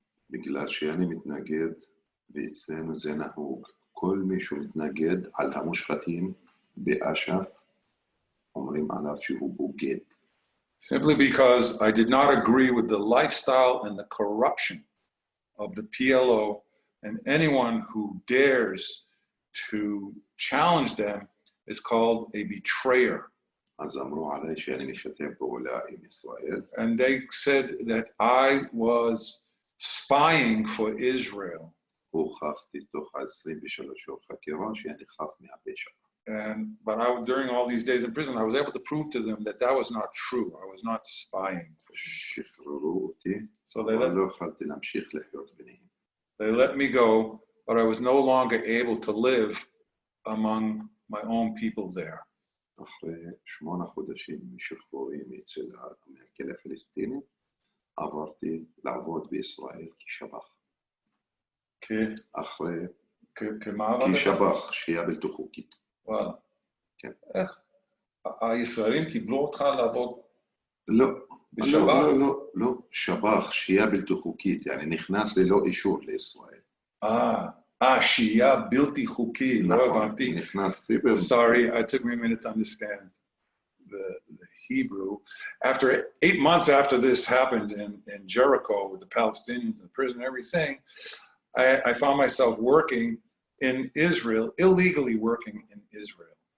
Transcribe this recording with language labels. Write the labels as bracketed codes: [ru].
[he] בגלל שאני מתנגד, ואצלנו זה נהוג, כל מי שמתנגד על המושחתים באש"ף, אומרים עליו שהוא בוגד. [en] Simply because I did not agree with the lifestyle and the corruption of the PLO, and anyone who dares to challenge them is called a betrayer. [he] אז אמרו עליי שאני משתף פעולה עם ישראל, [en] and they said that I was spying for Israel. [he] הוכחתי תוך 23 שעות חקירה שאני חף מהפשע. [en] But during all these days in prison, I was able to prove to them that that was not true. I was not spying. [he] שחררו אותי, [en] So [he] אבל לא יכולתי להמשיך לחיות ביניהם. [en] they let me go, but I was no longer able to live among my own people there. [he] אחרי 8 חודשים משחרורי מהכלא הפלסטיני, עברתי לעבוד בישראל כשב"ח. אחרי... כשב"ח, שהייה בלתי חוקית. וואלה. כן. איך? הישראלים קיבלו אותך לעבוד? לא. בשב"ח? לא. שב"ח, שהייה בלתי חוקית, אני נכנס ללא אישור לישראל. שהייה בלתי חוקית, לא הבנתי. נכנסתי. [en] Sorry, it took me a minute to understand the Hebrew. After 8 months after this happened in Jericho with the Palestinians in the prison and everything, I found myself working in Israel, illegally working in Israel.